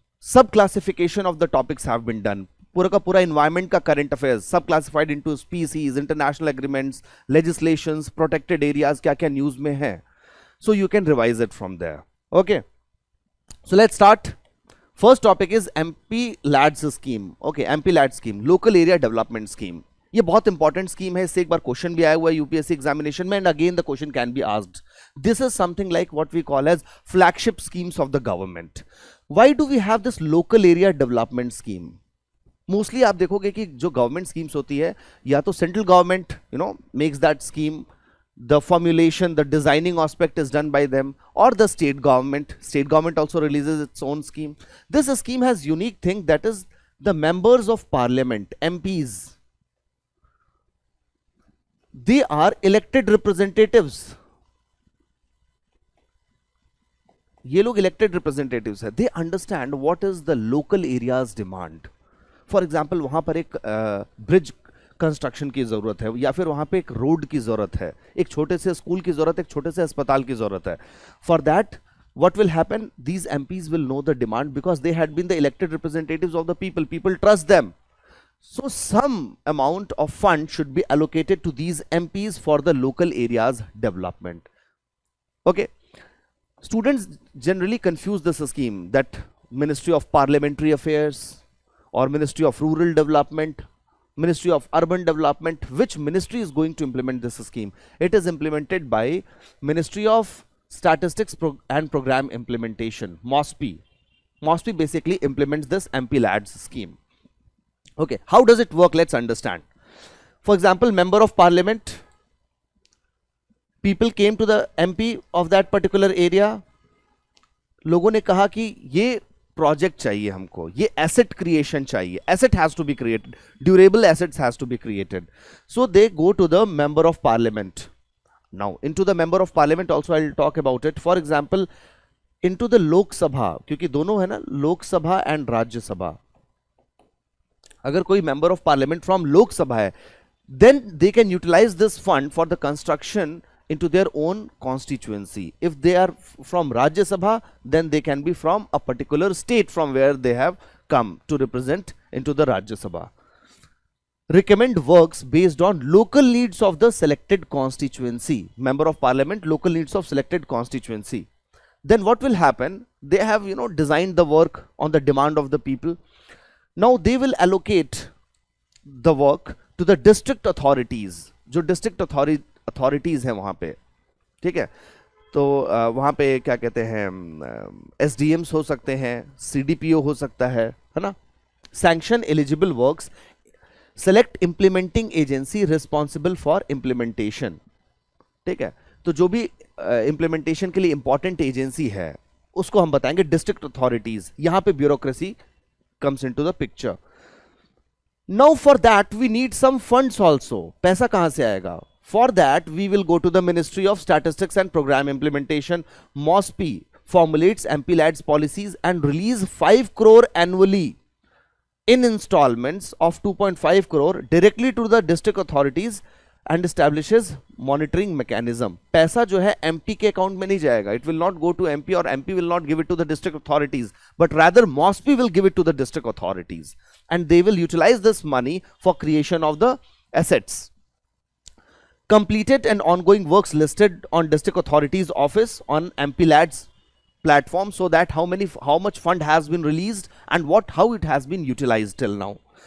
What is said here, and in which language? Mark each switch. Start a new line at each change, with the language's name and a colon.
English: Sub classification of the topics have been done.
Hindi: पूरा का पूरा
English: environment का current affairs sub classified into species, international agreements, legislations, protected areas,
Hindi: क्या क्या news में है.
English: So you can revise it from there. Okay, so let's start. First topic is MP LADS scheme. Okay, MP LADS scheme, local area development scheme.
Hindi: ये बहुत important scheme है. इससे एक बार question भी आया हुआ है यूपीएससी एग्जामिनेशन में,
English: And again the question can be asked. This is something like what we call as flagship schemes of the government. Why do we have this local area development scheme? Mostly
Hindi: आप देखोगे कि जो government schemes होती है, या तो
English: Central government makes that scheme, the formulation, the designing aspect is done by them, or the state government also releases its own scheme. This scheme has unique thing, that is the members of parliament, MPs, they are elected representatives.
Hindi: ये लोग elected representatives है.
English: They understand what is the local area's demand. For example,
Hindi: वहां पर एक bridge construction की जरूरत है, या फिर वहां पे एक रोड की जरूरत है, एक छोटे से स्कूल की जरूरत है, एक छोटे से अस्पताल की जरूरत है.
English: For that what will happen, these MPs will know the demand because they had been the elected representatives of the people trust them. So some amount of fund should be allocated to these MPs for the local areas development. Okay, students generally confuse this scheme, that Ministry of Parliamentary Affairs or Ministry of Rural Development, Ministry of Urban Development. Which ministry is going to implement this scheme? It is implemented by Ministry of Statistics and Program Implementation, MOSPI. MOSPI basically implements this MP LADS scheme. Okay, how does it work? Let's understand. For example, member of parliament, people came to the MP of that particular area.
Hindi: लोगों ने कहा कि ये project चाहिए हमको, ये asset creation चाहिए,
English: asset has to be created,
Hindi: durable assets has to be created.
English: So they go to the member of parliament. Now into the member of parliament also I'll talk about it. For example, into the Lok Sabha,
Hindi: क्योंकि दोनों है ना, लोक सभा and Rajya Sabha. अगर कोई
English: member of parliament from Lok Sabha है, then they can utilize this fund for the construction into their own constituency. If they are from Rajya Sabha, then they can be from a particular state from where they have come to represent into the Rajya Sabha. Recommend works based on local needs of the selected constituency. Member of Parliament, local needs of selected constituency. Then what will happen? They have, designed the work on the demand of the people. Now they will allocate the work to the district authorities.
Hindi: जो district authorities हैं वहाँ पे, ठीक है, तो वहाँ पे क्या कहते हैं, SDMs हो सकते हैं, CDPO हो सकता है ना.
English: Sanction eligible works, select implementing agency responsible for implementation.
Hindi: ठीक है, तो जो भी implementation के लिए important agency है उसको हम बताएंगे district authorities. यहाँ पे
English: bureaucracy comes into the picture. Now for that we need some funds also.
Hindi: पैसा कहाँ से आएगा?
English: For that we will go to the Ministry of Statistics and Program Implementation. MOSPI formulates MPLADS policies and release 5 crore annually in installments of 2.5 crore directly to the district authorities and establishes monitoring mechanism.
Hindi: पैसा जो है MP के account में नहीं जाएगा.
English: It will not go to MP or MP will not give it to the district authorities, but rather MOSPI will give it to the district authorities and they will utilize this money for creation of the assets. Completed and ongoing works listed on district authorities office on MPLADS platform, so that how much fund has been released and how it has been utilized till now.